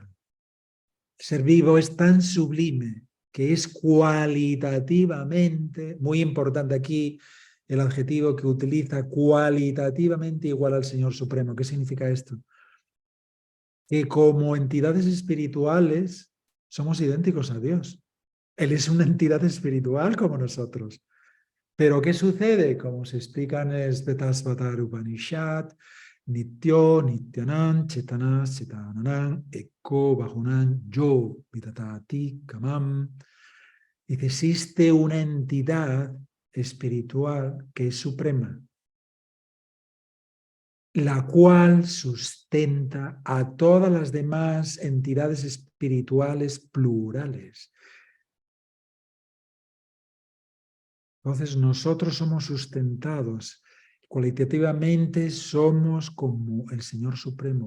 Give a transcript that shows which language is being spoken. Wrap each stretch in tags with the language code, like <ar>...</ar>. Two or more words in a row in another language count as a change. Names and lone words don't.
<es>El ser vivo es tan sublime que es cualitativamente, muy importante aquí el adjetivo que utiliza, cualitativamente igual al Señor Supremo. ¿Qué significa esto? Que como entidades espirituales somos idénticos a Dios. Él es una entidad espiritual como nosotros. Pero ¿qué sucede? Como se explica en el Svetasvatara Upanishad,</es> <sa>नित्यो, नित्यानाम्, चेतन, चेतनानाम्, एको, बजुनन्, यो, वितताति, कामम्.</sa> <es>Dice, existe una entidad espiritual que es suprema, la cual sustenta a todas las demás entidades espirituales plurales. Entonces nosotros somos sustentados, cualitativamente somos como el Señor Supremo,</es>